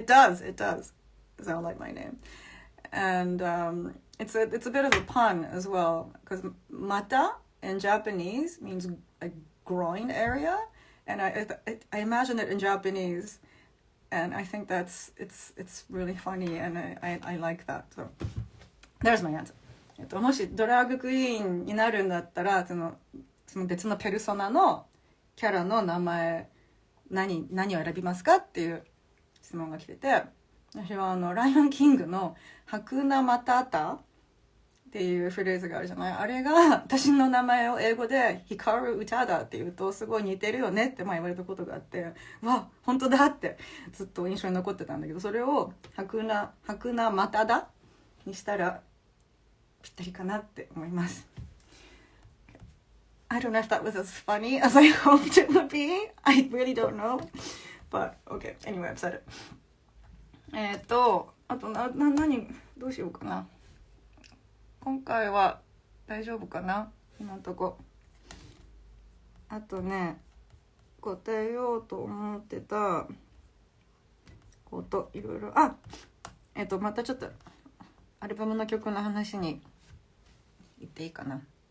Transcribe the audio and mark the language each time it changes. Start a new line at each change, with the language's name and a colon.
English: It does sound like my name, and it's a bit of a pun as well, because mata in Japanese means a groin area, and I imagine it in Japanese, and I think it's really funny, and I like that. So there's my answer.
Japanese: もしドラッグクイーンになるんだったら、その別のペルソナのキャラの名前何を選びますかっていう質問が来てて、私はライオンキングのハクナマタタっていうフレーズがあるじゃない。あれが私の名前を英語でヒカル・ウチャダって言うとすごい似てるよねって言われたことがあって、わ本当だってずっと印象に残ってたんだけど、それを白菜マタダにしたらぴったりかなって思います。
English: I don't know if that was as funny as I hoped it would be. I really don't know, but okay, anyway, I've said it.
Japanese: あと何どうしようかな。今回は大丈夫かな、今のとこ。あとね、答えようと思ってたこといろいろ、またちょっとアルバムの曲の話に言っていいかな。